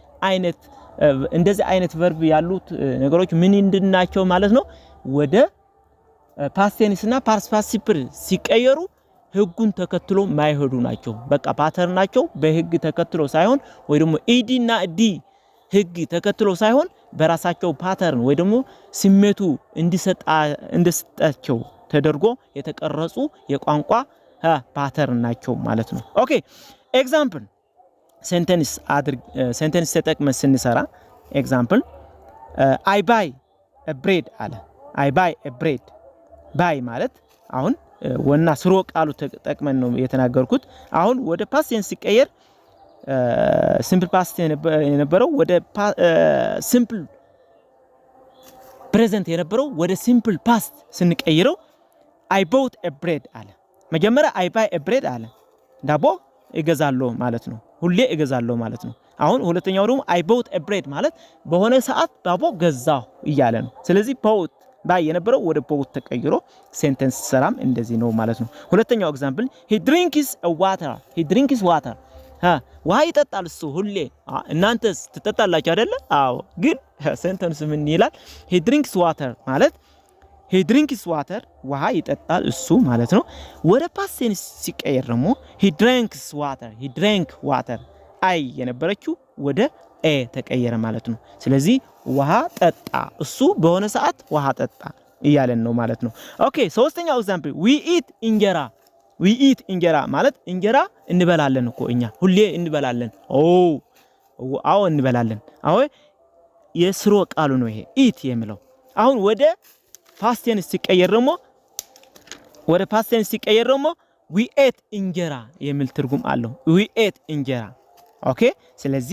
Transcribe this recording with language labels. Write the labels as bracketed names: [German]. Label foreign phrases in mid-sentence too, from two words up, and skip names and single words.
[Amharic] አይነት ቨርብ ያሉት ነገሮች ምን እንድናቸው ማለት ነው ወደ [English] past tense [Amharic] እና [English] past participle [Amharic] ሲቀየሩ ህጉን ተከትሎ ማይሄዱ ናቸው በቃ ፓተርን ናቸው በህግ ተከትሎ ሳይሆን ወይ ደግሞ ኢዲ እና ዲ ህግ ተከትሎ ሳይሆን በራሳቸው ፓተርን ወይ ደግሞ ስሜቱ እንዲሰጣቸው ተደርጎ የተቀረጹ የቋንቋ ፓተርን ናቸው ማለት ነው ኦኬ ኤግዛምፕል ሴንተንስ ተጠቅመን ስንሰራ ኤግዛምፕል [English] I buy a bread [Amharic] አለ [English] I buy a bread [Amharic] buy ማለት አሁን ወና ስሮ ቃሉ ተጠቅመን ነው የተናገርኩት አሁን ወደ [English] past tense [Amharic] ሲቀየር [English] simple past [Amharic] የነበረው ወደ ሲምፕል ፕሬዘንት የነበረው ወደ [English] simple past [Amharic] ስንቀይረው [English] I bought a bread [Amharic] አለ መጀመሪያ [English] I buy a bread [Amharic] አለ ዳቦ እገዛለሁ ማለት ነው ሁሌ እገዛለሁ ማለት ነው አሁን ሁለተኛው ደግሞ [English] I bought a bread [Amharic] ማለት በሆነ ሰዓት ዳቦ ገዛሁ እያለ ነው ስለዚህ bought ባይ የነበረው ወደ bought ተቀይሮ ሴንተንስ ሰራም እንደዚህ ነው ማለት ነው ሁለተኛው ኤግዛምፕል [English] he drinks water [Amharic] ውሃ ይጠጣል እሱ ሁሌ እናንተስ ትጠጣላችሁ አይደለ አዎ ግን ሴንተንስ ምን ይላል [English] he drinks [Amharic] water ማለት [English] he drinks water [Amharic] ውሃ ይጠጣል እሱ ማለት ነው። ወደ [English] past tense [Amharic] ሲቀየር ደግሞ [English] he drinks water [Amharic] አይ የነበረችው ወደ ኤ ተቀየረ ማለት ነው። ስለዚህ ውሃ ጠጣ እሱ በሆነ ሰዓት ውሃ ጠጣ እያለን ነው ማለት ነው። ኦኬ ሶስተኛው ኤግዛምፕል [English] we eat [Amharic] እንጀራ ማለት እንጀራ እንበላለን እኮ እኛ ሁሌ እንበላለን። አዎ እንበላለን። አዎ የስሮ ቃሉ ነው ይሄ eat የሚለው። አሁን ወደ [English] past tense [Amharic] ሲቀየር ደግሞ [English] we ate [Amharic] እንጀራ የሚል ትርጉም አለው። [English] we ate [Amharic] እንጀራ ኦኬ። ስለዚህ